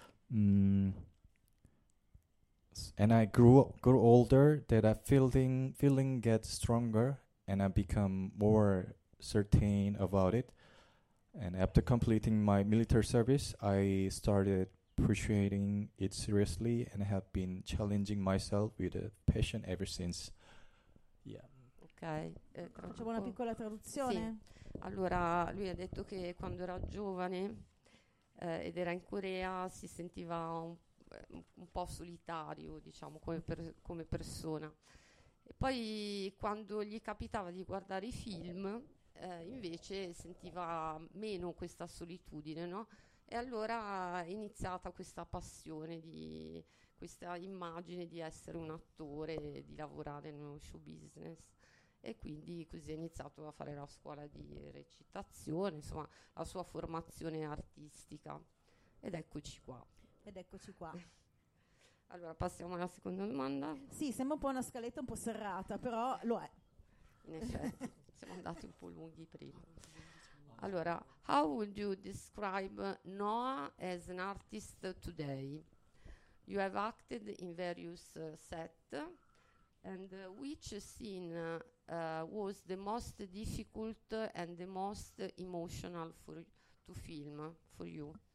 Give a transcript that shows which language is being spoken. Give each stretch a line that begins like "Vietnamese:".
English: And I grew older, that I feeling gets stronger, and I become more certain about it. And after completing my military service, I started appreciating it seriously and have been challenging myself with a passion ever since. Yeah. Okay.
Italian: Facciamo una piccola traduzione. Sì. Allora, lui ha detto che quando era giovane ed era in Corea si sentiva un po' solitario, diciamo, come persona. E poi quando gli capitava di guardare i film, invece sentiva meno questa solitudine, no? E allora è iniziata questa passione, di questa immagine di essere un attore, di lavorare nello show business. E quindi così è iniziato a fare la scuola di recitazione, insomma, la sua formazione artistica. Ed eccoci qua. Ed eccoci qua. Allora, passiamo alla seconda domanda. Sì, sembra un po' una scaletta un po' serrata, però lo è. In effetti, siamo andati un po' lunghi prima.
English: Allora, how would you describe Noah as an artist today? You have acted in various sets, and which scene was the most difficult and the most emotional for to film for you?